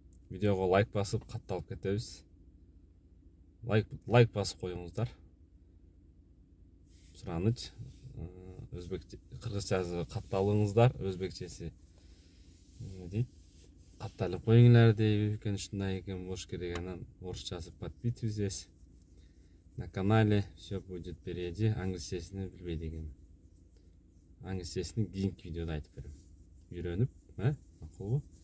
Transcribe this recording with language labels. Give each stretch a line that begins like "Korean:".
Kyrgyz: Видеого лайк басып, катталып кетебиз. Лайк басып коюңуздар. Сураныч. Өзбекче, кыргызчасы катталыңыздар, өзбекчеси дейт. Катталып коюңуздар дейби экен, ушундай экен болуш керек. Анан орусчасы
Russian: подписывайтесь на канале, все будет впереди.
Kyrgyz: Англисчесин билбейт экен. Англисчесин кийинки видеодо айтып берем. Үйрөнүп, макулбу?